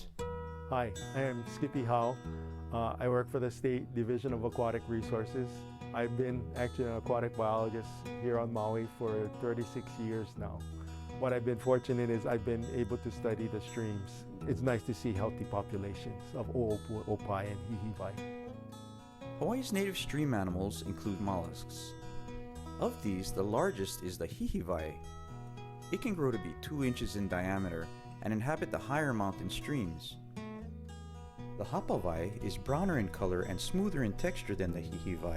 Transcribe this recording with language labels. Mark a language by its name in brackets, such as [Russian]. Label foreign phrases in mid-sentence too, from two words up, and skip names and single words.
[English] Hi, I am Skippy Howe. I work for the State Division of Aquatic Resources. I've been actually an aquatic biologist here on Maui for 36 years now. What I've been fortunate is I've been able to study the streams. It's nice to see healthy populations of ʻoʻopu, ʻopai, and hihiwai. Hawaii's native stream animals include mollusks. Of these, the largest is the hihiwai. It can grow to be 2 inches in diameter and inhabit the higher mountain streams. The hapawai is browner in color and smoother in texture than the hihiwai.